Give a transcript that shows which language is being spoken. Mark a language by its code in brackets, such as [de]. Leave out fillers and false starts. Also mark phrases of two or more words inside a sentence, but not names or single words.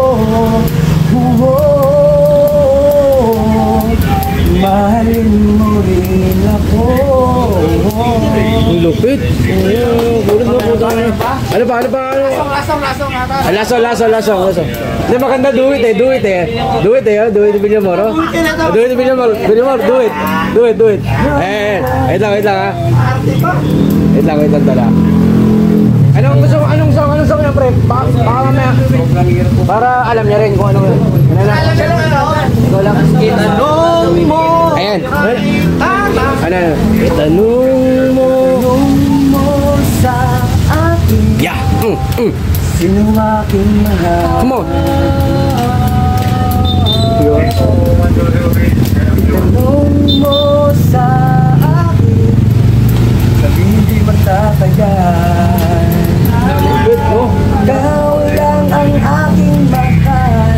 [tl] Mahalin mo rin ako. Ang lupit. Gulat mo po tayo. Ano pa? Lasong. Hindi maganda, [en] do it Bilyamor. Do it Bilyamor, do it. [tl] Wait lang ha. Wait lang tala. Anong song yan, pre? Baka mamaya. Para alam niya rin kung ano yun. Ikaw lang. Itanong mo. Ayan. Ano? Itanong mo sa akin. Yeah. Sinong aking mahal? [en] Come on. [tl] Itanong mo sa akin. Sabi hindi magtatagal. Ikaw lang ang aking mahal.